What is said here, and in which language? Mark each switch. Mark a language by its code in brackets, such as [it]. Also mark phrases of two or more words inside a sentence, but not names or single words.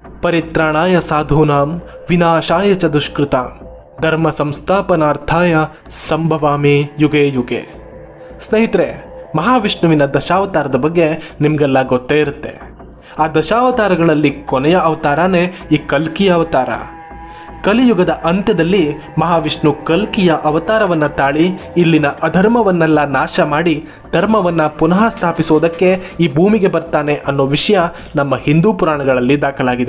[sa] ಪರಿತ್ರಾಣಾಯ ಸಾಧೂನಾಂ ವಿನಾಶಾಯ ಚ ದುಷ್ಕೃತಾಂ ಧರ್ಮ ಸಂಸ್ಥಾಪನಾರ್ಥಾಯ ಸಂಭವಾಮಿ ಯುಗೆ ಯುಗೆ. [kn] ಸ್ನೇಹಿತರೆ, ಮಹಾವಿಷ್ಣುವಿನ ದಶಾವತಾರದ ಬಗ್ಗೆ ನಿಮಗೆಲ್ಲ ಗೊತ್ತೇ ಇರುತ್ತೆ. ಆ ದಶಾವತಾರಗಳಲ್ಲಿ ಕೊನೆಯ ಅವತಾರನೇ ಈ ಕಲ್ಕಿಯ ಅವತಾರ. ಕಲಿಯುಗದ ಅಂತ್ಯದಲ್ಲಿ ಮಹಾವಿಷ್ಣು ಕಲ್ಕಿಯ ಅವತಾರವನ್ನು ತಾಳಿ ಇಲ್ಲಿನ ಅಧರ್ಮವನ್ನೆಲ್ಲ ನಾಶ ಮಾಡಿ ಧರ್ಮವನ್ನು ಪುನಃ ಸ್ಥಾಪಿಸೋದಕ್ಕೆ ಈ ಭೂಮಿಗೆ ಬರ್ತಾನೆ ಅನ್ನೋ ವಿಷಯ ನಮ್ಮ ಹಿಂದೂ ಪುರಾಣಗಳಲ್ಲಿ ದಾಖಲಾಗಿದೆ.